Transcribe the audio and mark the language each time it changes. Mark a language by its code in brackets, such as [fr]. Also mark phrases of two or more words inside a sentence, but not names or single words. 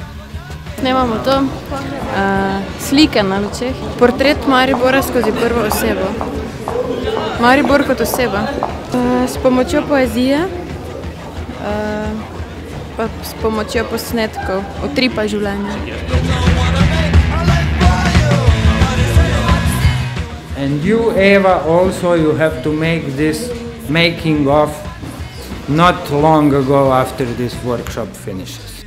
[sl] Snemamo to, slike na lučeh, portret Maribora skozi prvo osebo. Maribor kot oseba. S pomočjo poezije, pa s pomočjo posnetkov, utripa življenja. [en] And you, Eva, also you have to make this making of not long ago after this workshop finished.